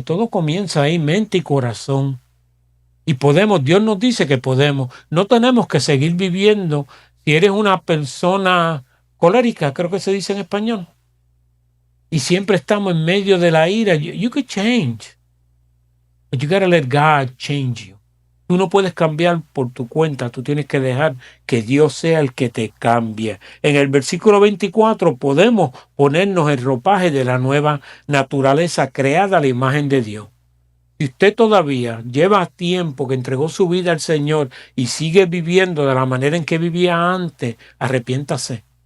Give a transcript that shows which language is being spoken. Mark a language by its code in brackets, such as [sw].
[es] Todo comienza ahí, mente y corazón. Y podemos, Dios nos dice que podemos. No tenemos que seguir viviendo. Si eres una persona colérica, creo que se dice en español, y siempre estamos en medio de la ira, [en] you could change. But you gotta let God change you. [es] Tú no puedes cambiar por tu cuenta, tú tienes que dejar que Dios sea el que te cambie. En el versículo 24 podemos ponernos el ropaje de la nueva naturaleza creada a la imagen de Dios. Si usted todavía lleva tiempo que entregó su vida al Señor y sigue viviendo de la manera en que vivía antes, arrepiéntase.